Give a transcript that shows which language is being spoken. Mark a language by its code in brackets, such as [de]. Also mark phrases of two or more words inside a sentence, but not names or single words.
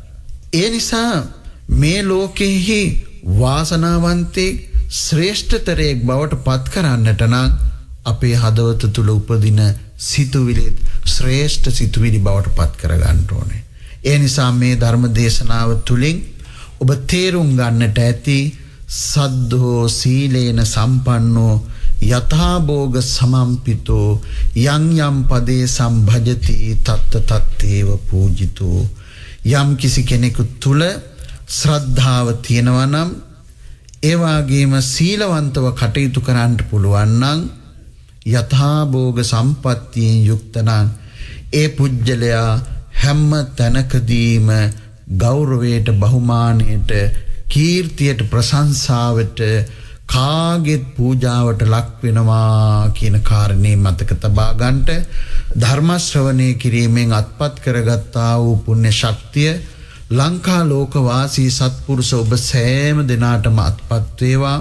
[si] ඒ නිසා මේ ලෝකයේහි වාසනාවන්තයෙක් ශ්‍රේෂ්ඨතරයෙක් බවට පත් කරන්නට නම් අපේ හදවත තුල උපදින සිතුවිලි ශ්‍රේෂ්ඨ සිතුවිලි බවට පත් කර ගන්න ඕනේ. ඒ නිසා මේ ධර්ම දේශනාව තුලින් ඔබ තේරුම් ගන්නට ඇති [pi] සද්ධෝ සීලේන සම්පන්නෝ යථාභෝග සමම්පිතෝ යං යම් පදේ සම්භජති තත්ත තත්තේව පූජිතෝ. [si] යම් කිසි කෙනෙකු තුල ශ්‍රද්ධාව තියෙනවා නම් ඒ වගේම සීලවන්තව කටයුතු කරන්න පුළුවන් නම් යථාභෝග සම්පත්තියෙන් යුක්ත නම් ඒ පුජ්‍යලයා හැම තැනකදීම ගෞරවයට, බහුමානයට, කීර්තියට, ප්‍රශංසාවට, කාගෙත් පූජාවට ලක් වෙනවා කියන කාරණේ මතක තබා ගන්නට ධර්ම ශ්‍රවණය කිරීමෙන් අත්පත් කරගත්තා වූ පුණ්‍ය ශක්තිය ලංකා ලෝක වාසී සත්පුරුෂ ඔබ සෑම දිනාටම අත්පත් වේවා.